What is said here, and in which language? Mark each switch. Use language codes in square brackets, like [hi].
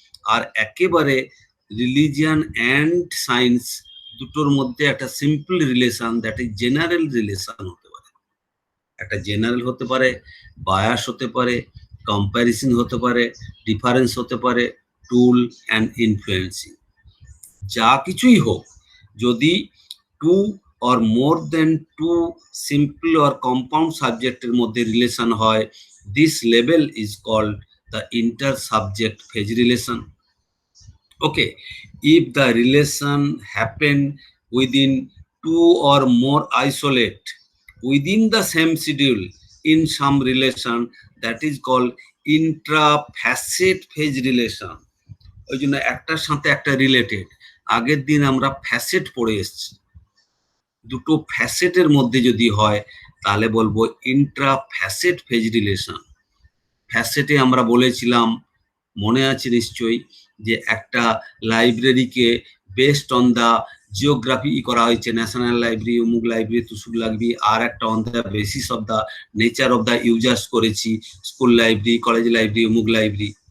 [bn] আর একেবারে religion and science দুটোর মধ্যে একটা simple relation, that is general relation হতে পারে। একটা জেনারেল হতে পারে, বায়াস হতে পারে, কম্প্যারিজন হতে পারে, ডিফারেন্স হতে পারে, টুল অ্যান্ড ইনফ্লুয়েন্সিং। যা কিছুই হোক, যদি [en] 2 or more than 2 simple or compound [bn] সাবজেক্টের মধ্যে রিলেশন হয়, [en] this level is called the inter-subject phase relation. Okay, if the relation happen within 2 or more isolate within the same schedule in some relation, that is called intra-facet phase relation. [bn] ওই জন্য একটার সাথে একটা related. আগের দিন আমরা facet পড়ে এসেছি, দুটো ফ্যাসেটের মধ্যে যদি হয় তাহলে বলবো ইন্ট্রা ফ্যাসেট ফেজ রিলেশন। ফ্যাসেটে আমরা বলেছিলাম, মনে আছে নিশ্চয়ই, যে একটা লাইব্রেরিকে বেস্ট অন দ্য জিওগ্রাফি করা হয়েছে, ন্যাশনাল লাইব্রেরি, অমুক লাইব্রেরি, তুসুক লাইব্রেরি, আর একটা on the basis of the nature of the users করেছি, স্কুল লাইব্রেরি, কলেজ লাইব্রেরি, অমুক লাইব্রেরি।